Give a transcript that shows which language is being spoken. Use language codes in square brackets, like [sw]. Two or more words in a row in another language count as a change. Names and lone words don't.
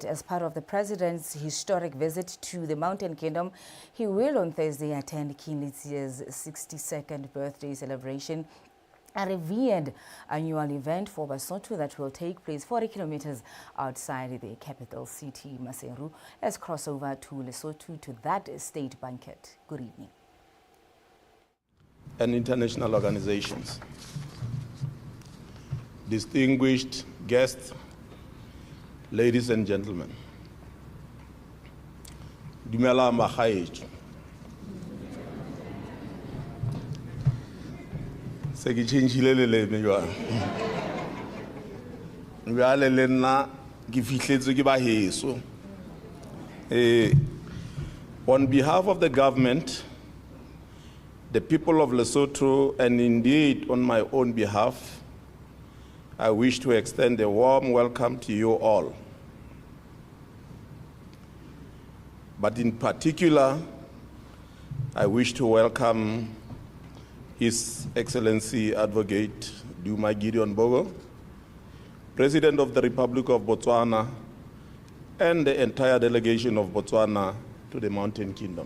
[en] As part of the president's historic visit to the Mountain Kingdom, he will on Thursday attend King Letsie's 62nd birthday celebration, a revered annual event for Basotho that will take place 40 kilometers outside the capital city, Maseru. Let's cross over to Lesotho to that state banquet. Good evening. And international organizations, distinguished guests, ladies and gentlemen, [tn] dumela magaetso. [nso] Se ke tšhentšhile leleme jwang. Bjale le nna ke fihletswe ke baheso. [en] On behalf of the government, the people of Lesotho, and indeed on my own behalf, I wish to extend a warm welcome to you all. But in particular, I wish to welcome His Excellency Advocate Duma Boko, President of the Republic of Botswana, and the entire delegation of Botswana to the Mountain Kingdom.